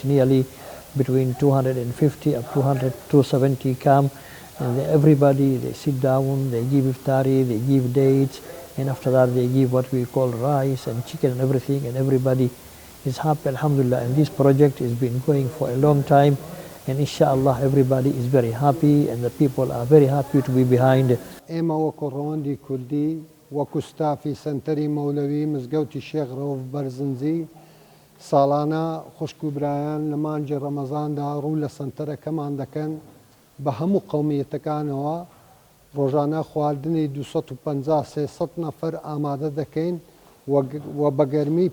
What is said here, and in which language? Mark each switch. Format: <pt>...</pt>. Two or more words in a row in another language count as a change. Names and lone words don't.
<en>Nearly between 250 up to 270 come, and everybody, they sit down, they give iftari, they give dates, and after that they give what we call rice and chicken and everything, and everybody is happy, alhamdulillah, and this project has been going for a long time, and inshallah everybody is very happy and the people are very happy to be behind.</en> <ckb>ئێمە وەکو ڕۆندی کوردی وەکو ستافی سنتەری مەولەوی مزگەوتی شێخ ڕەوف بەرزنجی ساڵانە خوشک و برایان لە مانجی ڕەمەزاندا ڕوو لە سنتەرەکەمان دەکەن بە هەموو قەومیەتەکانەوە ڕۆژانە خواردنی 250-300 نەفەر ئامادە دەکەین و بە گەرمی</ckb>